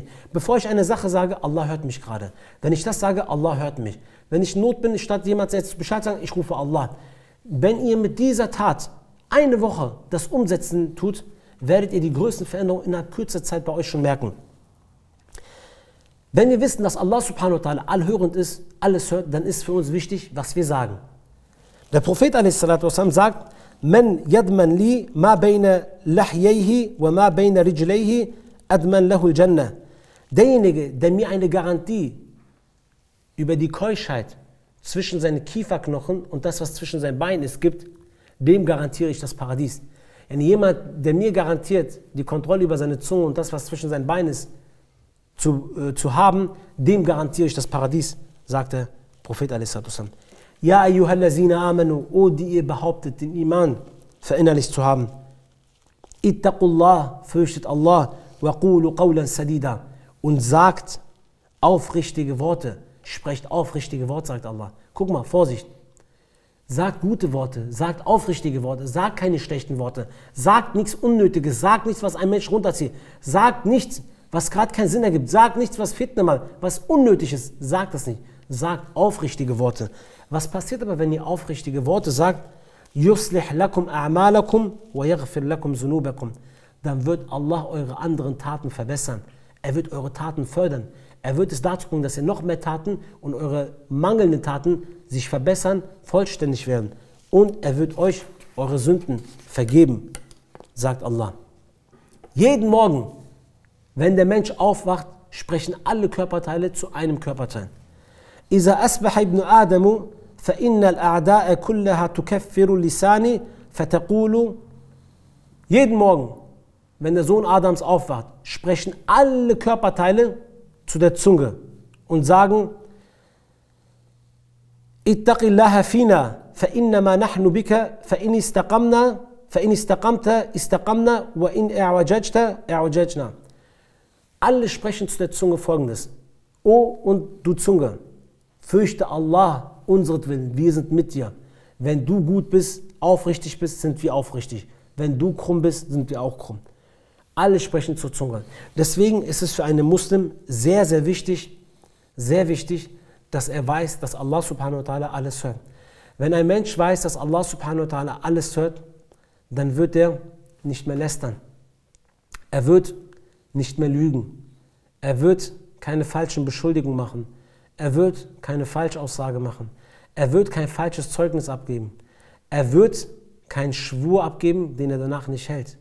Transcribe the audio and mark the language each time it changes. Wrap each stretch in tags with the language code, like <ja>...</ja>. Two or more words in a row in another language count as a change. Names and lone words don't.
<de>Bevor ich eine Sache sage, Allah hört mich gerade. Wenn ich das sage, Allah hört mich. Wenn ich in Not bin, statt jemand jetzt Bescheid sagen, ich rufe Allah. Wenn ihr mit dieser Tat eine Woche das Umsetzen tut, werdet ihr die größten Veränderungen innerhalb kürzester Zeit bei euch schon merken. Wenn wir wissen, dass Allah</de> <ar>سبحانه وتعالى</ar> <de>allhörend ist, alles hört, dann ist für uns wichtig, was wir sagen. Der Prophet a.s. sagt,</de> <ar>من يضمن لي ما بين لحييه وما بين رجليه أضمن له الجنة.</ar> <de>Derjenige, der mir eine Garantie über die Keuschheit zwischen seinen Kieferknochen und das, was zwischen seinen Beinen ist, gibt, dem garantiere ich das Paradies. Jemand, der mir garantiert, die Kontrolle über seine Zunge und das, was zwischen seinen Beinen ist, zu haben, dem garantiere ich das Paradies, sagt der Prophet a.s.</de> <ar>يا أيها الذين آمنوا,</ar> <de>o die ihr behauptet, den Iman verinnerlicht zu haben.</de> <ar>اتقوا الله,</ar> <de>fürchtet Allah,</de> <ar>وقولوا قولا سديدا,</ar> <de>und sagt aufrichtige Worte. Sprecht aufrichtige Worte, sagt Allah. Guck mal, Vorsicht. Sagt gute Worte, sagt aufrichtige Worte, sagt keine schlechten Worte, sagt nichts Unnötiges, sagt nichts, was ein Mensch runterzieht, sagt nichts, was gerade keinen Sinn ergibt, sagt nichts, was Fitna macht, was unnötig ist, sagt das nicht. Sagt aufrichtige Worte. Was passiert aber, wenn ihr aufrichtige Worte sagt?</de> <ar>يصلح لكم أعمالكم ويغفر لكم ذنوبكم.</ar> <de>Dann wird Allah eure anderen Taten verbessern. Er wird eure Taten fördern. Er wird es dazu bringen, dass ihr noch mehr Taten und eure mangelnden Taten sich verbessern, vollständig werden. Und er wird euch eure Sünden vergeben, sagt Allah. Jeden Morgen, wenn der Mensch aufwacht, sprechen alle Körperteile zu einem Körperteil.</de> <ar>إذا أصبح ابن آدم فإن الأعداء كلها تكفر لساني فتقول</ar> <de>Jeden Morgen, wenn der Sohn Adams aufwacht, sprechen alle Körperteile zu der Zunge und sagen,</de> <ar>اتقي الله فينا فإنما نحن بك فإن استقمت استقمنا وإن اعوججت اعوججنا.</ar> <de>Alle sprechen zu der Zunge folgendes. O und du Zunge, fürchte Allah, unseretwillen, wir sind mit dir. Wenn du gut bist, aufrichtig bist, sind wir aufrichtig. Wenn du krumm bist, sind wir auch krumm. Alle sprechen zur Zunge. Deswegen ist es für einen Muslim sehr, sehr wichtig, dass er weiß, dass Allah</de> <ar>سبحانه وتعالى</ar> <de>alles hört. Wenn ein Mensch weiß, dass Allah</de> <ar>سبحانه وتعالى</ar> <de>alles hört, dann wird er nicht mehr lästern. Er wird nicht mehr lügen. Er wird keine falschen Beschuldigungen machen. Er wird keine Falschaussage machen. Er wird kein falsches Zeugnis abgeben. Er wird keinen Schwur abgeben, den er danach nicht hält.</de>